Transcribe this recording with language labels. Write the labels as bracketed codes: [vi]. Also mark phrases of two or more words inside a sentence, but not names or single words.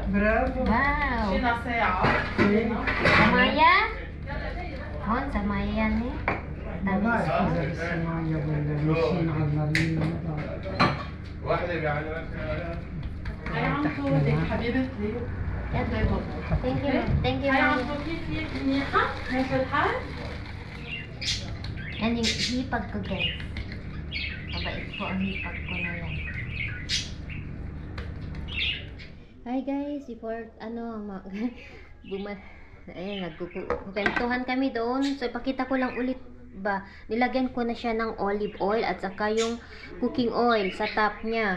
[ar] برافو. wow جينا ساعة. Samaya هون Samaya ni ما بعرف إذا بالصناعية ولا ماشيين على المارينا ما بعرف. واحده يعني هاي عمتو ليك حبيبتي. [en] thank you [ar] هاي عمتو كيفك منيحة؟ ماشي الحال؟ [tl] yan yung hipag ko guys mabait po ang hipag ko na yan. [en] Hi guys, [tl] before nagkukuwentuhan kami doon. So ipakita ko lang ulit ba, nilagyan ko na siya ng [en] olive oil [tl] at saka yung [en] cooking oil [tl] sa top niya.